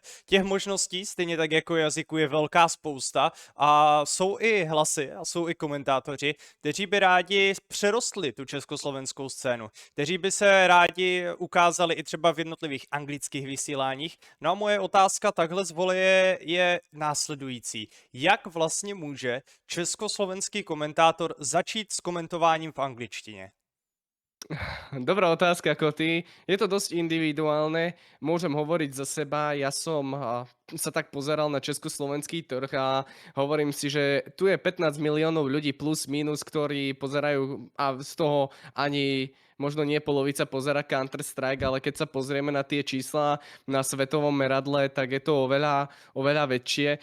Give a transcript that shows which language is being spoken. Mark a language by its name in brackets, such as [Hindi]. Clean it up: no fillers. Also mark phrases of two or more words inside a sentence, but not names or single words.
[Czech] Těch možností, stejně tak jako jazyku, je velká spousta a jsou i hlasy a jsou i komentátoři, kteří by rádi přerostli tu československou scénu, kteří by se rádi ukázali i třeba v jednotlivých anglických vysíláních. No a moje otázka takhle z voleje je následující. Jak vlastně může československý komentátor začít s komentováním v angličtině? [Slovak] Dobrá otázka, Koty. Je to dosť individuálne. Môžem hovoriť za seba. Ja som sa tak pozeral na československý trh a hovorím si, že tu je 15 miliónov ľudí plus minus, ktorí pozerajú a z toho ani možno nie polovica pozera Counter-Strike, ale keď sa pozrieme na tie čísla na svetovom meradle, tak je to oveľa väčšie.